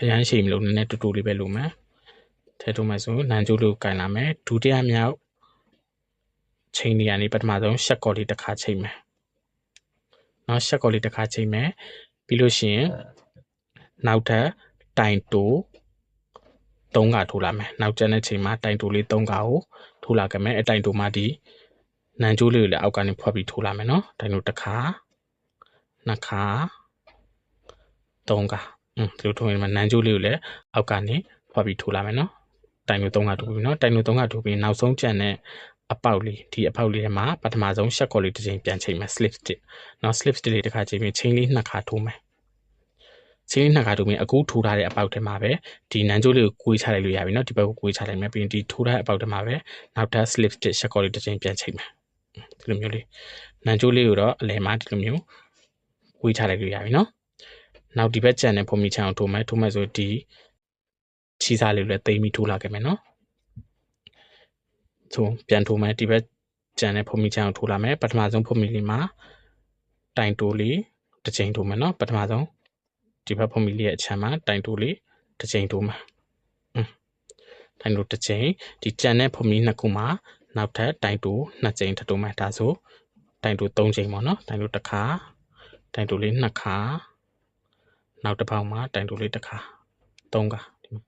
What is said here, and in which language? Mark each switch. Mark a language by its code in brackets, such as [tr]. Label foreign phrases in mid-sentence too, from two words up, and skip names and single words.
[my] ရန်ရှိမလို့နည်းနည်းတူတူလေးပဲလုပ်မယ်ထည့်ထိုးမယ်ဆိုနန်းကျိုးလေးကိုကင်လာမယ်ဒုတိယမြောက်ချိန်လေးကနေပထမဆုံးရှက်ကော်လေးတစ်ခါချိန်မယ်เนาะရှက်ကော်လေးတစ်ခါချိန်မယ်ပြီးလို့ရှိရင်နောက်ထပ်တိုင်တိုး3ခါထိုးလာမယ်နောက်ကျန်တဲ့ချိန်မှာတိုင်တိုးလေး3ခါကိုထိုးလာခဲ့မယ်အတိုင်တိုးမှာဒီနန်းကျိုးလေးကိုလည်းအောက်ကနေဖွက်ပြီးထိုးလာမယ်เนาะတိုင်တိုးတစ်ခါနှစ်ခါ 3ခါဒီလိုထိုးရင်နန်းကျိုးလေးကိုလည်းအောက်ကနေဖွက်ပြီးထိုးလာမယ်เนาะတိုင်တိုး3ခါထိုးပြီးเนาะတိုင်တိုး3ခါထိုးပြီးနောက်ဆုံးကျန်တဲ့အပေါက်လေးဒီအ ပေါက်လေးထဲမှာပထမဆုံးရှက်ကော်လေးတစ်ချိန်ပြန်ချိန်မယ် [en] slip stitch [my] เนาะ [en] slip stitch [my] လေးတစ်ခါချိန်ပြီးချိန်လေး2ခါထိုးမယ်ချိန်လေး2ခါထိုးပြီးအခုထိုးထားတဲ့အပေါက်ထဲမှာပဲဒီနန်းကျိုးလေးကိုကွေးချလိုက်လို့ရပြီเนาะဒီဘက်ကိုကွေးချလိုက်မယ်ပြီးရင်ဒီထိုးထားတဲ့အပေါက်ထဲမှာပဲနောက်ထပ် [en] slip stitch [my] ရှက်ကော်လေးတစ်ချိန်ပြန်ချိန်မယ်ဒီလိုမျိုးလေးနန်းကျိုးလေးကိုတော့အလယ်မှာဒီလိုမျိုးကွေးချလိုက်လို့ရပြီเนาะနောက်ဒီဘက်ကျန်တဲ့ဖုံမီချောင်းထိုးမယ်ဆိုဒီချီစားလေးကိုလည်းသိမ်းပြီးထိုးလာခဲ့မယ်เนาะ ဆိုပြန်ထိုးမယ်ဒီဘက်ကျန်တဲ့ဖုံမီချောင်းထိုးလာမယ်ပထမဆုံးဖုံမီလေးမှာတိုင်တိုးလေးတစ်ချိန်ထိုးမယ်เนาะပထမဆုံးဒီဘက်ဖုံမီလေးရဲ့အချမ်းမှာတိုင်တိုးလေးတစ်ချိန်ထိုးမယ်တိုင်တိုးတစ်ချိန်ဒီကျန်တဲ့ဖုံမီ2ခုမှာနောက်ထပ်တိုင်တိုး2ချိန်ထပ်တိုးမယ်ဒါဆိုတိုင်တိုး3ချိန်ပေါ့เนาะတိုင်တိုးတစ်ခါတိုင်တိုးလေး2ခါနောက်တစ်ပေါက်မှာတိုင်တိုးလေးတစ်ခါ3ခါဒီ